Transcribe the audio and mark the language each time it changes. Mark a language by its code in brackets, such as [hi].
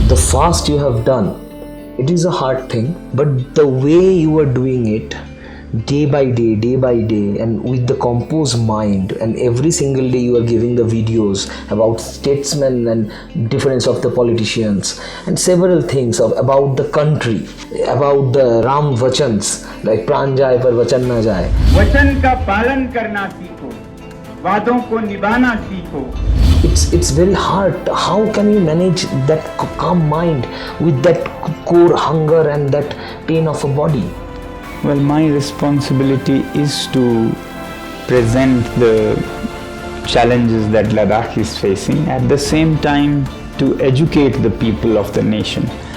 [en] fast you have done, it is a hard thing, but the way you are doing it day by day, and with the composed mind, and every single day you are giving the videos about statesmen and difference of the politicians and several things about the country, about the Ram Vachans, like [hi] प्राण जाए पर वचन न जाए. वचन का पालन करना सीखो, वादों को निभाना सीखो. [en] It's very hard. How can you manage that calm mind with that core hunger and that pain of a body? Well, my responsibility is to present the challenges that Ladakh is facing, at the same time to educate the people of the nation.